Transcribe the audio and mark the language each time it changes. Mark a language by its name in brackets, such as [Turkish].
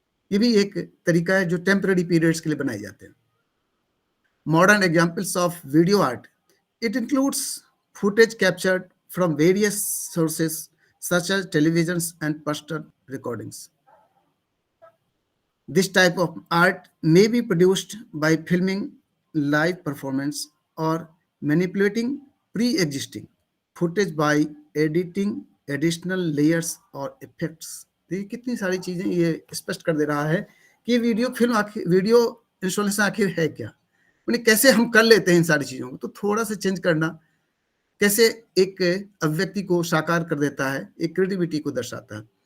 [Hindi] ये भी एक तरीका है जो टेम्पररी पीरियड्स के लिए बनाए जाते हैं। [English] Modern examples of video art, it includes footage captured from various sources such as television and poster recordings. This type of art may be produced by filming live performance or manipulating pre-existing footage by editing additional layers or effects. [Hindi] देखिए कितनी सारी चीजें ये स्पष्ट कर दे रहा है कि वीडियो इंस्टॉलेशन आखिर है क्या, उन्हें कैसे हम कर लेते हैं इन सारी चीजों को। तो थोड़ा सा चेंज करना कैसे एक अभिव्यक्ति को साकार कर देता है, एक क्रिएटिविटी को दर्शाता है।